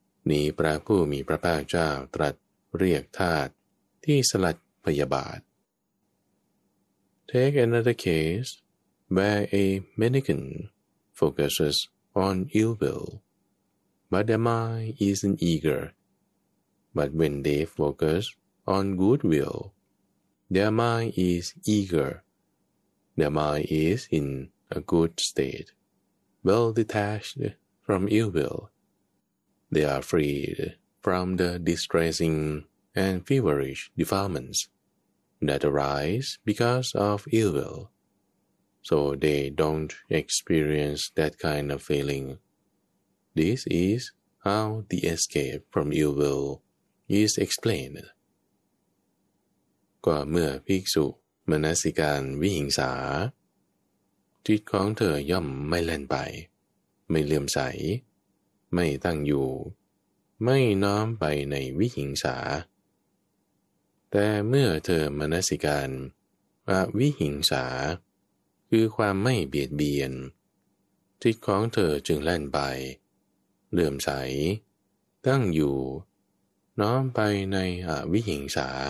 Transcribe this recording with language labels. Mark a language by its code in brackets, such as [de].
[th] นี้พระผู้มีพระภาคเจ้าตรัสเรียกธาตุที่สลัดพยาบาท [en] Take another case where a mendicant focuses on ill will, but their mind isn't eager. But when they focus on good will, their mind is eager. Their mind is in a good state, well detached from ill will. They are freed from the distressing and feverish defilements. That arise because of ill will, so they don't experience that kind of feeling. This is how the escape from ill will is explained. [th] ก็เมื่อภิกษุมนสิการวิหิงสาจิตของเธอย่อมไม่เล่นไปไม่เลื่อมใสไม่ตั้งอยู่ไม่น้อมไปในวิหิงสาแต่เมื่อเธอมนสิการอวิหิงสาคือความไม่เบียดเบียนจิตของเธอจึงแล่นไปเลื่อมใสตั้งอยู่น้อมไปในอวิหิงสา